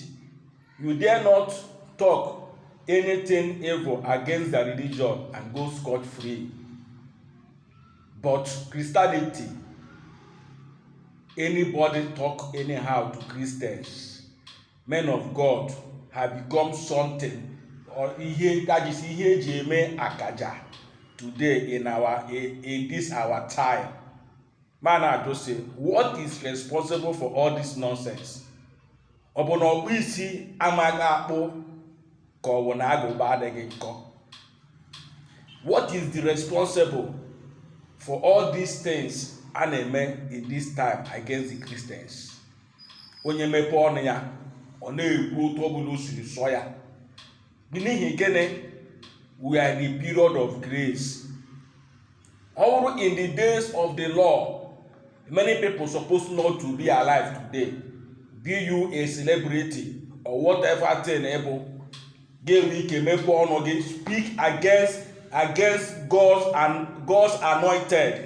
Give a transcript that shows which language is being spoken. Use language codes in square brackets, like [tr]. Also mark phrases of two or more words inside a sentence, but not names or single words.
[en] You dare not talk anything evil against the religion and go scot-free. But Christianity, anybody talk anyhow to Christians, men of God have become something, or that is [ig] ihe eji eme akaja [en] today in this our time. Man, I just say, what is responsible for all this nonsense? [ig] Ọ bụ na ọkpụ isi amaghị akpụ ka ọ bụ na agụba adịghị nkọ. [en] What is the responsible for all these things [ig] a na-eme [en] in this time against the Christians? [ig] Onye mepe ọnụ ya, ọ na-ekwu otu ọbụla o siri sọ ya. N'ihi gịnị? [en] We are in the period of grace. All in the days of the law, many people supposed not to be alive today. Be you a celebrity or whatever thing able, speak against God's anointed.